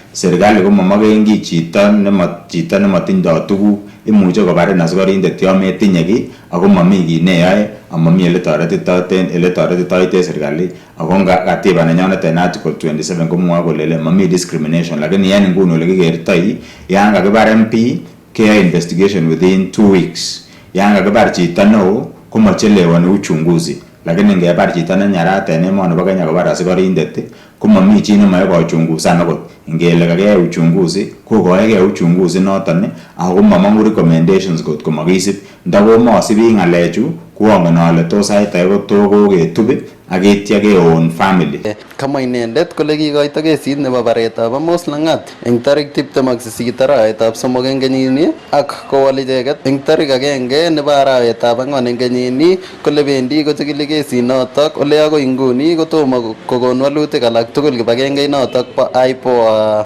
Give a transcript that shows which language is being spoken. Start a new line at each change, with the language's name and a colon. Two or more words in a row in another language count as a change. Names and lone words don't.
Kipsigis: Serikali komamakengi chito nematindoi tuguk imuche kobarin asikarindet yon metinye kiy ako mami kiy neyoe amami ele toretitoite serikali ako katiba nenyonet en article 27 komwoe kole mami discrimination, lakini en nguni ole kikertoi yan kakibar MP keyoe
English: investigation within 2 weeks.
Kipsigis: Yan kakibar chito neo komachelewani uchunguzi, lakini ngebar chito ne nyarat en emoni bo Kenya kobar asikorindet komami chi nemoe kochungusan akot ngele kakeyai uchunguzi kokoekei uchunguzi noton ako mamong'u recommendations kot komakisib ndakomasibi ng'alechu koangen ale tos ait age kotokoketub akitya keon family. Kamwa inendet kole kikoito kesit nebo baretab Amos Langat eng tarik 28 arawetab somok eng kenyini ak kowol icheket eng tarik 1 nebo arawetab ang'wan eng kenyini kole bendi kochikili kesinotok ole akoi nguni kotomo kokon walutik alak tugul kibagengeit notok bo IPOA.